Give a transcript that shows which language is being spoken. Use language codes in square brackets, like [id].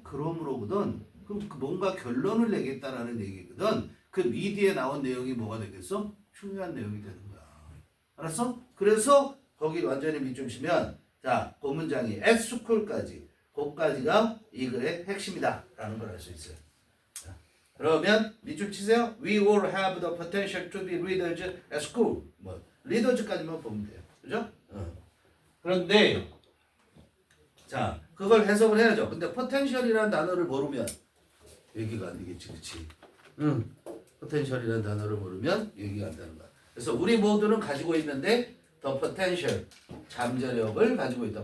[ko] 그러므로거든. 그럼 뭔가 결론을 내겠다라는 얘기거든. 그 미디에 나온 내용이 뭐가 되겠어? 중요한 내용이 되는 거야. 알았어? 그래서 거기 완전히 밑줄 치면 자, 그 문장이 at school까지 그까지가 이 글의 핵심이다 라는 걸 알 수 있어요. 자, 그러면 밑줄 치세요. [en] We all have the potential to be leaders at school. [ko] 뭐 리더즈까지만 보면 돼요. 그죠? 그런데 자, 그걸 해석을 해야죠. 근데 potential이라는 단어를 모르면 얘기가 안 되겠지. 그치? potential이라는 단어를 모르면 얘기가 안 되는 거야. 그래서 우리 모두는 가지고 있는데 the potential, 잠재력을 가지고 있다.